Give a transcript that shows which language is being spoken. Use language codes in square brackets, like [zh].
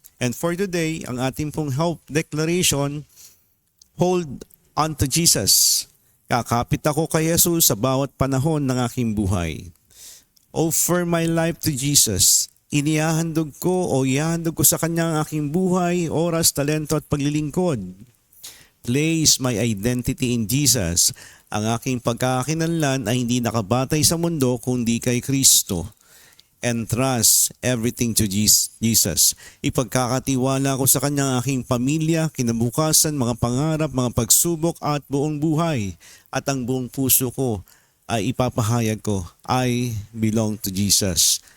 [en] And for today, ang ating pong hope declaration, hold on to Jesus. [tl] Kakapit ako kay Jesus sa bawat panahon ng aking buhay. Offer my life to Jesus. Inihahandog ko o ihahandog ko sa Kanya ang aking buhay, oras, talento at paglilingkod. [en] Place my identity in Jesus. [tl] Ang aking pagkakakilanlan ay hindi nakabatay sa mundo kundi kay Kristo. And trust everything to Jesus. Ipagkakatiwala ko sa Kanya ang aking pamilya, kinabukasan, mga pangarap, mga pagsubok at buong buhay. At ang buong puso ko ay ipapahayag ko, I belong to Jesus.